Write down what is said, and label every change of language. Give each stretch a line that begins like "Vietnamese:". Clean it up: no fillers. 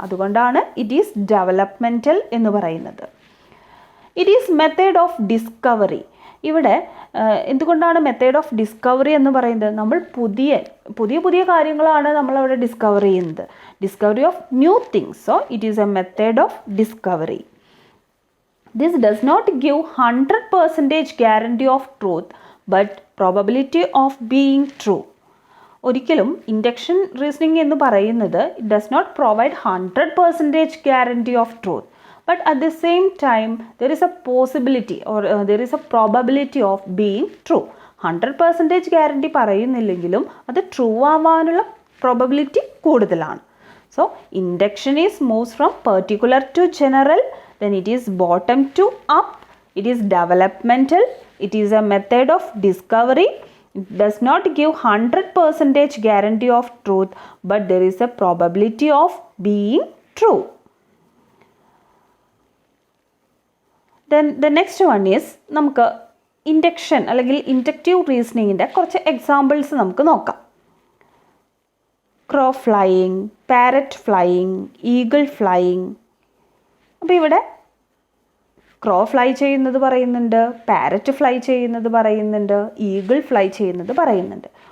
Malayalam: അതുകൊണ്ടാണ്
English: it is developmental
Malayalam: എന്ന് പറയുന്നത്.
English: It is method of discovery.
Malayalam: ഇവിടെ എന്തുകൊണ്ടാണ് മെത്തേഡ് ഓഫ് ഡിസ്കവറി എന്ന് പറയുന്നത്? നമ്മൾ പുതിയ കാര്യങ്ങളാണ് നമ്മളവിടെ ഡിസ്കവർ ചെയ്യുന്നത്.
English: Discovery of new things. So it is a method of discovery. This does not give 100% guarantee of truth, but probability of being true.
Malayalam: ഒരിക്കലും ഇൻഡക്ഷൻ റീസണിങ് എന്ന് പറയുന്നത്
English: It does not provide 100% guarantee of truth, but at the same time there is a possibility or there is a probability of being true.
Malayalam: 100% guarantee പറയുന്നില്ലെങ്കിലും അത് true ആവാനുള്ള probability കൂടുതലാണ്.
English: So induction is moves from particular to general. Then it is bottom to up, it is developmental, it is a method of discovery, it does not give 100% guarantee of truth, but there is a probability of being true. Then the next one is
Malayalam: നമുക്ക് induction അല്ലെങ്കിൽ inductive റീസണിങ്ങിൻ്റെ കുറച്ച് examples നമുക്ക് നോക്കാം.
English: Crow flying, parrot flying, eagle flying.
Malayalam: അപ്പോൾ ഇവിടെ ക്രോ fly ചെയ്യുന്നത് പറയുന്നുണ്ട്, parrot fly ചെയ്യുന്നത് പറയുന്നുണ്ട്, ഈഗിൾ ഫ്ലൈ ചെയ്യുന്നത് പറയുന്നുണ്ട്.